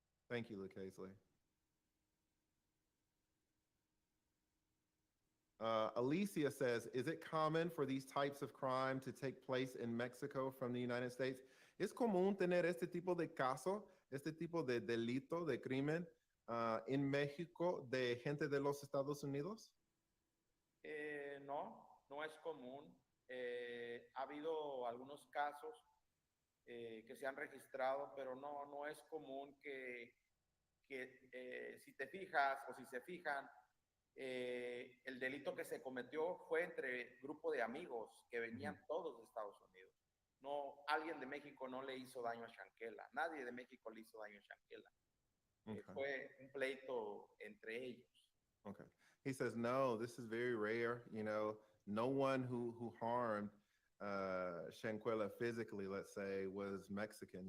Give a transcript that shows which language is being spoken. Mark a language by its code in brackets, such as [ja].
[en] Thank you, Luke Hazley. Alicia says, is it common for these types of crime to take place in Mexico from the United States? [es] ¿Es común tener este tipo de caso, este tipo de delito, de crimen en México de gente de los Estados Unidos? No es común. Ha habido algunos casos que se han registrado, pero no es común que si te fijas o si se fijan, el delito que se cometió fue entre grupo de amigos que venían todos de Estados Unidos. No, alguien de México no le hizo daño a Shanquella. Nadie de México le hizo daño a Shanquella. [en] Okay. [es] Fue un pleito entre ellos. [en] Okay. He says, no, this is very rare. You know, no one who harmed Shanquella physically, let's say, was Mexican.